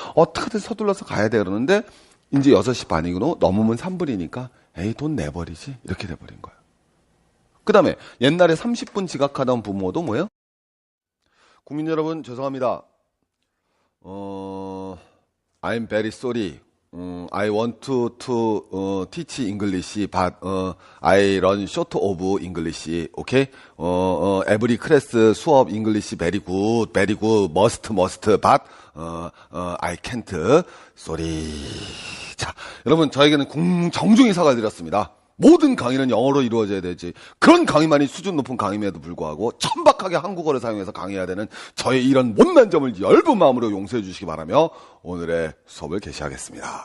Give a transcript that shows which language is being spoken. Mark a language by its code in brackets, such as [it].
[ko] 어떻게든 서둘러서 가야 돼 그러는데 이제 6시 반이고 넘으면 3불이니까 에이 돈 내버리지. 이렇게 돼버린 거예요. 그 다음에 옛날에 30분 지각하던 부모도 뭐예요? 국민 여러분 죄송합니다. [en] I'm very sorry. I want to teach English, but I learn short of English. Okay? Every class 수업 English very good, must, but I can't. Sorry. [ko] 자, 여러분 저에게는 정중히 사과드렸습니다. 모든 강의는 영어로 이루어져야 되지. 그런 강의만이 수준 높은 강의임에도 불구하고 천박하게 한국어를 사용해서 강의해야 되는 저의 이런 못난 점을 엷은 마음으로 용서해 주시기 바라며 오늘의 수업을 개시하겠습니다.